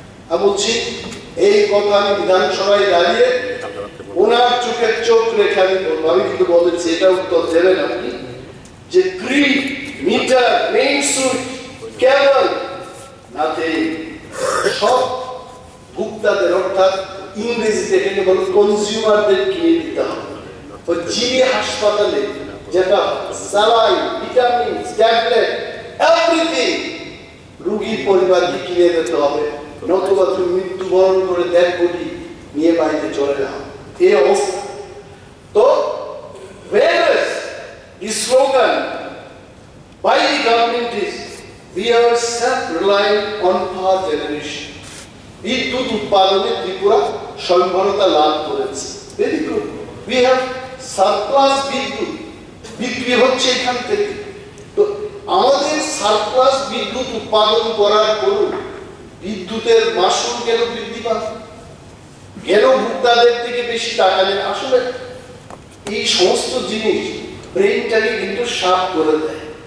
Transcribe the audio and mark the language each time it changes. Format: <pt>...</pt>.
<bn>আমি বলছি এই কথা আমি বিধানসভায় দাঁড়িয়ে ওনার চোখের চোখ রেখে আমি বলবো, আমি কিন্তু বলেছি এটা উত্তর দেবেন আপনি, যে গ্রিড, মিটার, মেইন সুইচ, কেবল, নাথিং, সব ভোক্তাদের অর্থাৎ ইংরেজিতে এটাকে বলে কনজিউমারদের কিনে দিতে হবে। তো জিবি হাসপাতালে যেটা স্যালাইন, ভিটামিন, ট্যাবলেট, এভরিথিং রোগীর পরিবারকে কিনে দিতে হবে, নতুবা তুমি মৃত্যুবরণ করে দেড় কোটি নিয়ে বাড়িতে চলে যাও, এই অবস্থা।</bn> <en>তো whereas the slogan by the government is we are self-reliant on power generation,</en> <bn>বিদ্যুৎ উৎপাদনে ত্রিপুরা স্বয়ংবরতা লাভ করেছে,</bn> <en>very good, we have surplus</en> <bn>বিদ্যুৎ বিক্রি হচ্ছে এখান থেকে। তো আমাদের সারপ্লাস বিদ্যুৎ উৎপাদন করার পরও বিদ্যুতের মাসুল কেন বৃদ্ধি পায়, কেন ভোক্তাদের থেকে বেশি টাকা নেয়? আসলে এই সমস্ত জিনিস ব্রেইনটাকে কিন্তু সাফ করে দেয়।</bn>